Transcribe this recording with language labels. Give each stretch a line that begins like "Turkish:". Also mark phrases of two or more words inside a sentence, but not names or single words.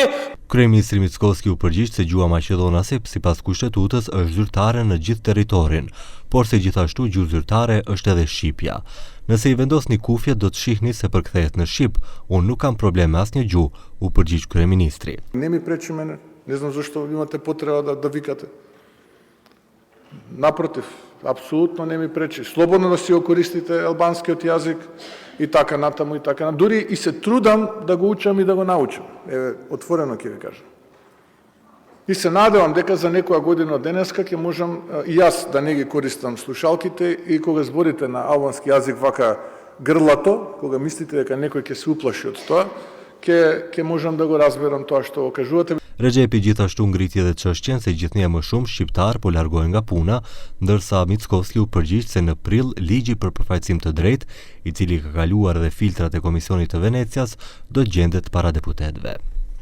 Albanian: Kryeministri Mickoski u përgjigj se gjuha maqedonase sipas kushtetutës është zyrtare në gjithë territorin, por se gjithashtu gjuhë zyrtare është edhe shqipja. Nëse i vendosni kufjet do të shihni se përkthehet në shqip. Unë nuk kam problem me asnjë gjuhë, u përgjigj kryeministri.
Macedonian: Не ми пречи мене. Не знам зашто имате потреба да викате. Напротив, апсолутно не ми пречи. Слободно да си го користите албанскиот јазик и така натаму и така. Дури и се трудам да го учам и да го научам. Отворено ќе ви кажам. И се надевам дека за некоја година од денеска ќе можам и јас да не ги користам слушалките и кога зборите на албански јазик вака грлато, кога мислите дека некој ќе се уплаши од тоа, ќе можам да го разберам тоа што го кажувате.
Albanian: Xhepi gjithashtu ngriti edhe çështjen se gjithnjë më shumë shqiptar po largohen nga puna, ndërsa Mickoski u përgjigj se në prill ligji për përfaqësim të drejtë, i cili ka kaluar edhe filtrat e Komisionit të Venecias, do gjendet para deputetëve.